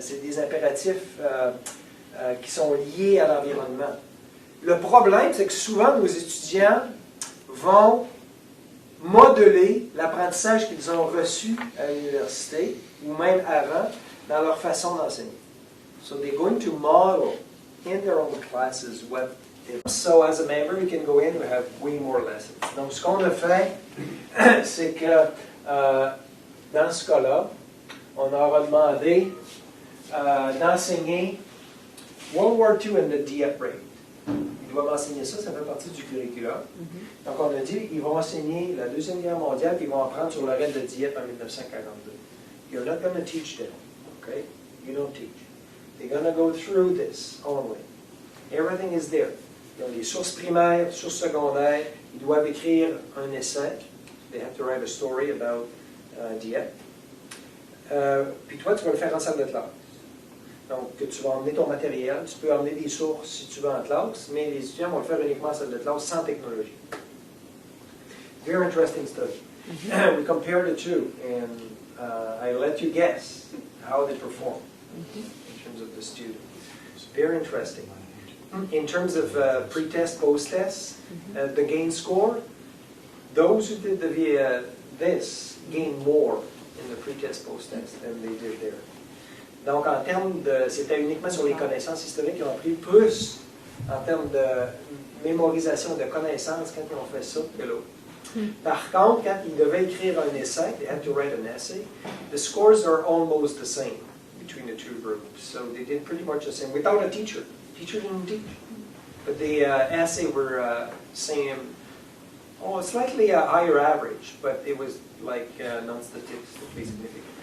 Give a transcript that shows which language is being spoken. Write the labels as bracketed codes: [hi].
[fr] C'est des impératifs qui sont liés à l'environnement. Le problème, c'est que souvent, nos étudiants vont modeler l'apprentissage qu'ils ont reçu à l'université ou même avant dans leur façon d'enseigner. [en] So they're going to model in their own classes what it is. So as a member, you can go in and have way more lessons. [fr] Donc ce qu'on a fait, c'est que dans ce cas-là, on leur a demandé d'enseigner [en] World War II and the Dieppe Raid. [fr] Ils doivent enseigner ça, ça fait partie du curriculum. Donc on a dit, ils vont enseigner la Deuxième Guerre mondiale, puis ils vont apprendre sur le raid de Dieppe en 1942. [en] You're not going to teach them, okay? You don't teach. They're going to go through this only. Everything is there. [fr] Ils ont des sources primaires, sources secondaires. Ils doivent écrire un essai. [en] They have to write a story about Dieppe. [fr] Puis toi, tu vas le faire en salle de classe. Donc, tu vas emmener ton matériel, tu peux emmener des sources si tu veux en classe, mais les étudiants vont le faire uniquement en salle de classe sans technologie. [en] Very interesting study. We compared the two, and I let you guess how they perform in terms of the student. It's very interesting. In terms of pre-test, post-test, the gain score, those who did this gained more in the pre-test, post-test than they did there. [fr] Donc, en termes de... C'était uniquement sur les connaissances historiques. Ils ont appris plus en termes de mémorisation de connaissances quand ils ont fait ça que l'autre. Par contre, quand ils devaient écrire un essai, [en] they had to write an essay, the scores are almost the same between the two groups. So they did pretty much the same without a teacher. Teacher didn't teach. But the essay were same, slightly a higher average, but it was like non-statistically significant.